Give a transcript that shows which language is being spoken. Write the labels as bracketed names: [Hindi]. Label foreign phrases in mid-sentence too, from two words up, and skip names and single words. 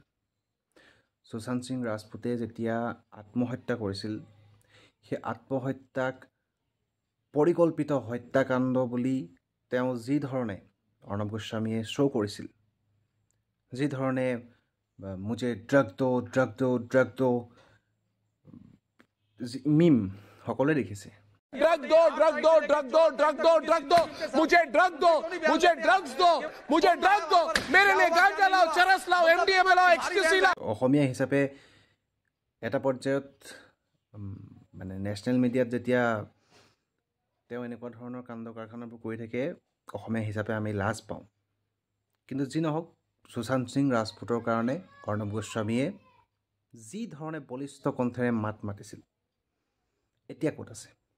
[Assamese] সুশান্ত সিং ৰাজপুতে যেতিয়া আত্মহত্যা কৰিছিল, সেই আত্মহত্যাক পৰিকল্পিত হত্যাকাণ্ড বুলি তেওঁ যি ধৰণে অৰ্ণৱ গোস্বামীয়ে শ্ব' কৰিছিল, যি ধৰণে [Hindi] मुझे ड्रग दो [Assamese] মিম সকলোৱে দেখিছে। [Hindi] ड्रग दो मुझे ड्रग्स दो मेरे लिए गांजा लाओ, चरस लाओ, MDMA लाओ, एक्सक्यूसी लाओ। [Assamese] অসমীয়া হিচাপে এটা পৰ্যায়ত মানে নেশ্যনেল মিডিয়াত যেতিয়া তেওঁ এনেকুৱা ধৰণৰ কাণ্ড কাৰখানাবোৰ কৰি থাকে, অসমীয়া হিচাপে আমি লাজ পাওঁ। কিন্তু যি নহওক, সুশান্ত সিং ৰাজপুতৰ কাৰণে অৰ্ণৱ গোস্বামীয়ে যি ধৰণে বলিষ্ঠ কণ্ঠেৰে মাত মাতিছিল, এতিয়া ক'ত আছে?